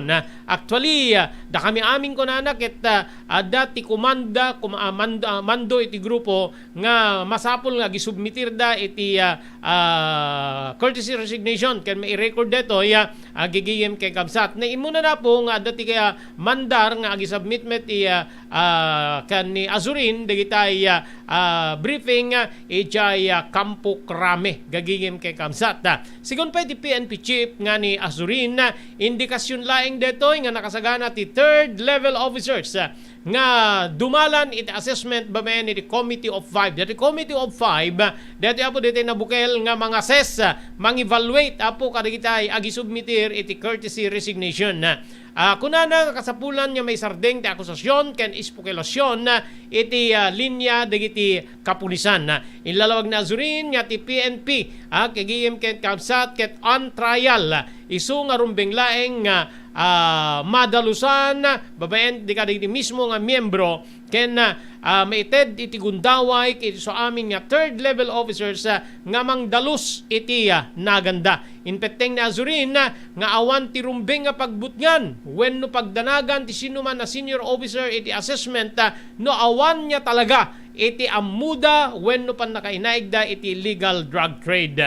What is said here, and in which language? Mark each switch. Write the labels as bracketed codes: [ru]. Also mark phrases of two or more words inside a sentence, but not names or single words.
[ilo] Actually da kami aming kunana ket adda ti mando iti grupo nga masapol nga gisubmitir da iti [en] courtesy resignation [ilo] ken may record detoy gigiyem kay kamsat na imuna na po nga adda ti kaya mandar nga gisubmit met kan ni Azurin dagitay briefing ijay Kampo Krame gagingim kay kamsat. Sigon pa di PNP chief nga ni Azurin indikasyon laing detoy nga nakasagana ti [en] third level officers [ilo] nga dumalan iti assessment bamen iti Committee of 5. Dati Committee of 5 dati apo diti nabukel nga mga assess mang-evaluate apo kadigitay agisubmitir iti [en] courtesy resignation. [ilo] Kunana kasapulan nga may sardeng ti akusasyon ken ispokelasyon iti linya dagiti kapulisan. Inlalawag na Azurin nga ti PNP kagiyem ken kamsat ket [en] on trial [ilo] isu nga rumbeng laeng madalusan babaen di kadagiti mismo nga miyembro ken maited iti gundaway iti so amin nga [en] third level officers [ilo] nga mangdalus iti naganda. Inpeteng na Azurin nga awan ti rumbeng nga pagbutngan wenno pagdanagan ti sino man na senior officer iti assessment no awan niya talaga iti amuda wenno pan nakainaigda iti illegal drug trade.